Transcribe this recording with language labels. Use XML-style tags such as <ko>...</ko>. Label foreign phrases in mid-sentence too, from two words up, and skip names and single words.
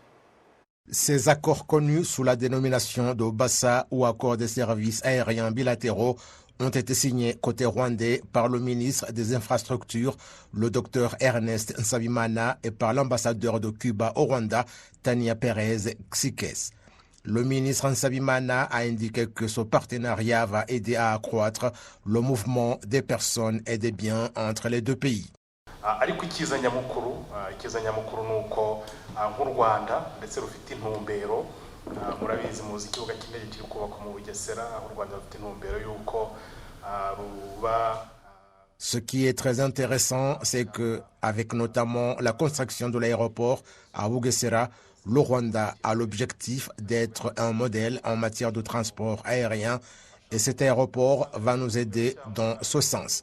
<fr>Ces accords connus sous la dénomination de BASA ou accords de services aériens bilatéraux ont été signés côté rwandais par le ministre des Infrastructures, le Dr Ernest Nsabimana, et par l'ambassadeur de Cuba au Rwanda, Tania Pérez Xikes. Le ministre Nsabimana a indiqué que ce partenariat va aider à accroître le mouvement des personnes et des biens entre les deux pays.</fr> <rw>Ariko icyiza nyamukuru nuko nk'u Rwanda ndetse rufite intumbero murabizi muzi ikibuga cy'indege kiri kubakwa mu Bugesera aho u Rwanda rufite intumbero yuko ruba.</rw> <fr>Ce qui est très intéressant, c'est que avec notamment la construction de l'aéroport à Bugesera, le Rwanda a l'objectif d'être un modèle en matière de transport aérien et cet aéroport va nous aider dans ce sens.</fr>